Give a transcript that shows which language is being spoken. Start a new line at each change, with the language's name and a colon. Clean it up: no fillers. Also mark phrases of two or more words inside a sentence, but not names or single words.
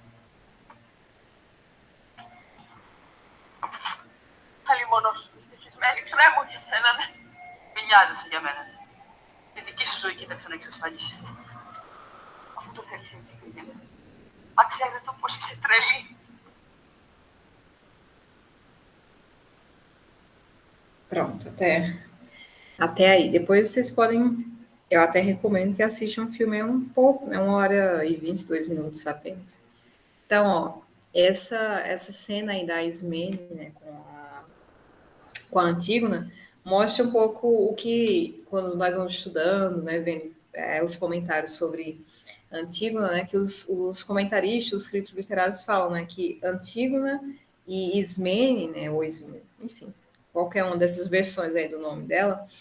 Greek: Άλλη μόνος σου, δυστυχισμένη, τρέμω για σένα, ναι. Μην νοιάζεσαι για μένα. Τη δική σου ζωή κοίταξε να εξασφαλίσεις. Αφού το θέλεις έτσι, πήγαινε. Μα ξέρετε πως είσαι τρελή.
Portuguese: Pronto, até aí. Depois vocês podem, eu até recomendo que assistam um filme, é um pouco, é 1h22 apenas. Então, ó, essa cena aí da Ismene, né, com a Antígona, mostra um pouco o que, quando nós vamos estudando, né, vendo os comentários sobre Antígona, né, que os comentaristas, os críticos literários falam, né, que Antígona e Ismene, né, ou Ismene, enfim, qualquer uma dessas versões aí do nome dela,